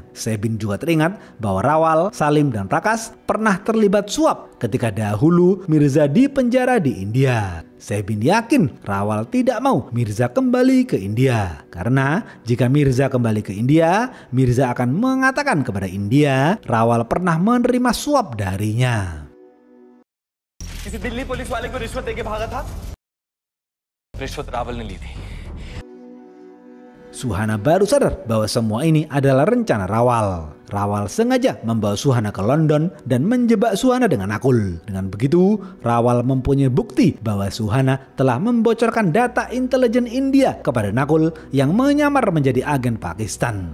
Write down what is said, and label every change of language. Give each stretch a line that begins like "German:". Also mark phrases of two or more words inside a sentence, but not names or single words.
Indonesian: Sebin juga teringat bahwa Rawal, Salim, dan Prakas pernah terlibat suap ketika dahulu Mirza dipenjara di India. Sebin yakin Rawal tidak mau Mirza kembali ke India. Karena jika Mirza kembali ke India, Mirza akan mengatakan kepada India Rawal pernah menerima suap darinya.
Hindi: किसी दिल्ली पुलिस वाले को रिश्वत देके भागा था। रिश्वत रावल ने ली थी।
Indonesian: Suhana baru sadar bahwa semua ini adalah rencana Rawal. Rawal sengaja membawa Suhana ke London dan menjebak Suhana dengan Nakul. Dengan begitu, Rawal mempunyai bukti bahwa Suhana telah membocorkan data intelijen India kepada Nakul yang menyamar menjadi agen Pakistan.